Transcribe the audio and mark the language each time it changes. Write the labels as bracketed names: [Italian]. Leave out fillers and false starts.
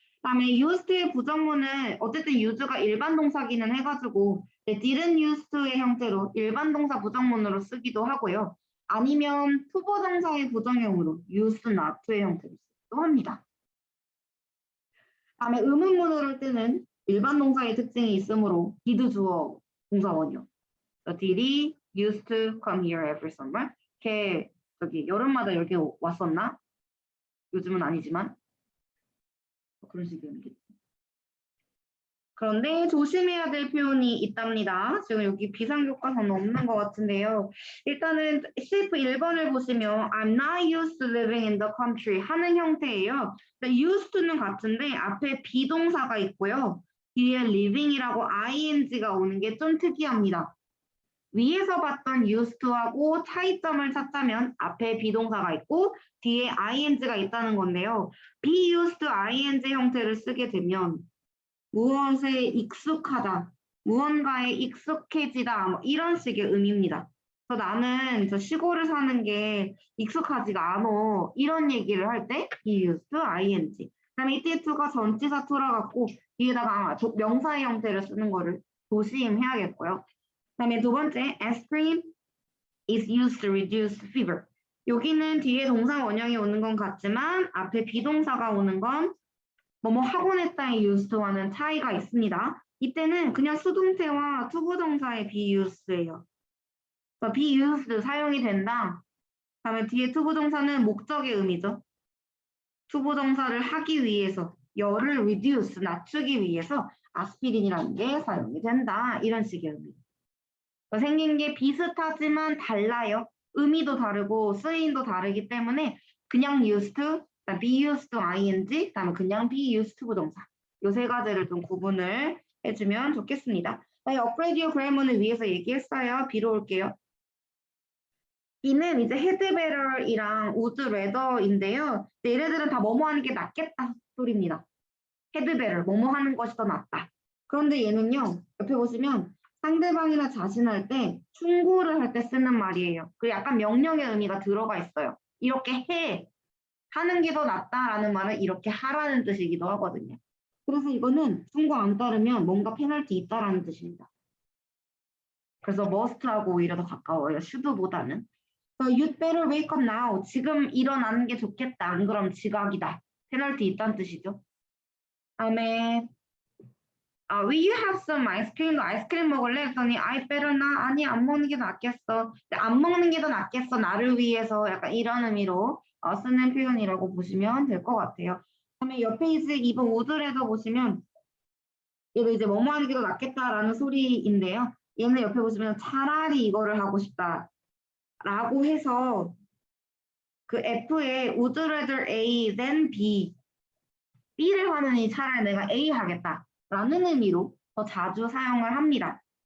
[Korean] 그다음에 used의 부정문은 어쨌든 use가 일반 동사기는 해가지고 didn't use to의 형태로 일반 동사 부정문으로 쓰기도 하고요. 아니면 투보 동사의 부정형으로 use not to의 형태로 쓰기도 합니다. 다음에 의문문으로 할 때는 일반 동사의 특징이 있으므로 did 주어 동사원이요. [English] did he used to come here every summer? [Korean] 걔 저기 여름마다 여기 왔었나? 요즘은 아니지만 그런 식의 의미겠죠. 그런데 조심해야 될 표현이 있답니다. 지금 여기 비상교과서는 없는 것 같은데요. 일단은 셰프 1번을 보시면 [English] I'm not used to living in the country [Korean] 하는 형태예요. used to는 같은데 앞에 비동사가 있고요. 뒤에 living이라고 ing가 오는 게 좀 특이합니다. 위에서 봤던 used to하고 차이점을 찾자면 앞에 비동사가 있고 뒤에 ing가 있다는 건데요. be used to ing 형태를 쓰게 되면 무엇에 익숙하다, 무언가에 익숙해지다 뭐 이런 식의 의미입니다. 그래서 나는 저 시골을 사는 게 익숙하지가 않아 이런 얘기를 할 때 be used to ing. 그다음에 이때 to가 전치사 to라 갖고 뒤에다가 명사의 형태를 쓰는 거를 조심해야겠고요. 그다음에 두 번째, [English] aspirin is used to reduce fever. [Korean] 여기는 뒤에 동사 원형이 오는 건 같지만 앞에 비동사가 오는 건 뭐뭐 하곤 했다의 used와는 차이가 있습니다. 이때는 그냥 수동태와 투부정사의 be used예요. be used 사용이 된다. 다음에 뒤에 투부정사는 목적의 의미죠. 투부정사를 하기 위해서 열을 reduce 낮추기 위해서 아스피린이라는 게 사용이 된다. 이런 식의 의미. 생긴 게 비슷하지만 달라요. 의미도 다르고 쓰임도 다르기 때문에 그냥 used to, be used to ing, 그다음에 그냥 be used to 부동사. 요 세 가지를 좀 구분을 해주면 좋겠습니다. upgrade your grammar는 위에서 얘기했어요. B로 올게요. B는 이제 had better이랑 would rather인데요. 얘네들은 다 뭐뭐 하는 게 낫겠다 소리입니다. had better, 뭐뭐 하는 것이 더 낫다. 그런데 얘는요. 옆에 보시면 상대방이나 자신할 때 충고를 할 때 쓰는 말이에요. 그 약간 명령의 의미가 들어가 있어요. 이렇게 해. 하는 게 더 낫다라는 말은 이렇게 하라는 뜻이기도 하거든요. 그래서 이거는 충고 안 따르면 뭔가 페널티 있다라는 뜻입니다. 그래서 must하고 오히려 더 가까워요. should보다는. [English] You'd better wake up now. [Korean] 지금 일어나는 게 좋겠다. 안 그럼 지각이다. 페널티 있다는 뜻이죠. 다음에 [English] will you have some ice cream? [Korean] 너 아이스크림 먹을래? [English] 했더니 I better not. [Korean] 아니, 안 먹는 게 낫겠어. 근데 안 먹는 게 더 낫겠어. 나를 위해서 약간 이런 의미로 쓰는 표현이라고 보시면 될 것 같아요. 그다음에 옆 페이지 2번 우드레더 보시면 얘도 이제 뭐뭐 하는 게 더 낫겠다라는 소리인데요. 얘는 옆에 보시면 차라리 이거를 하고 싶다라고 해서 그 F에 would rather A than B, B를 하느니 차라리 내가 A 하겠다라는 의미로 더 자주 사용을 합니다.